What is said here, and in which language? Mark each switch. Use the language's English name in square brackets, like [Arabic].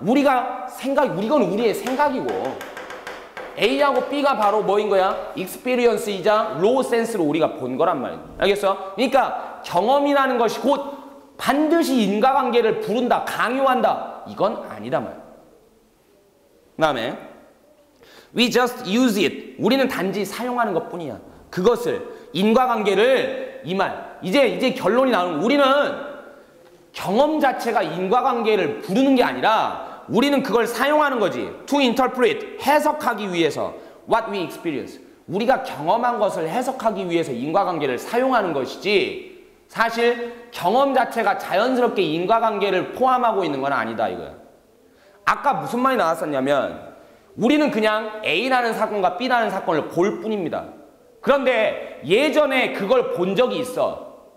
[Korean] 이건 우리의 생각이고 A하고 B가 바로 뭐인 거야? experience이자 raw sense로 우리가 본 거란 말이야. 알겠어? 그러니까 경험이라는 것이 곧 반드시 인과관계를 부른다, 강요한다. 이건 아니다 말. 그 다음에 [English] we just use it. [Korean] 우리는 단지 사용하는 것뿐이야. 그것을 인과관계를 이 말. 이제 결론이 나오는 우리는 경험 자체가 인과관계를 부르는 게 아니라 우리는 그걸 사용하는 거지. [English] to interpret [Korean] 해석하기 위해서 [English] what we experience. [Korean] 우리가 경험한 것을 해석하기 위해서 인과관계를 사용하는 것이지 사실 경험 자체가 자연스럽게 인과관계를 포함하고 있는 건 아니다 이거야. 아까 무슨 말이 나왔었냐면 우리는 그냥 A라는 사건과 B라는 사건을 볼 뿐입니다. 그런데 예전에 그걸 본 적이 있어.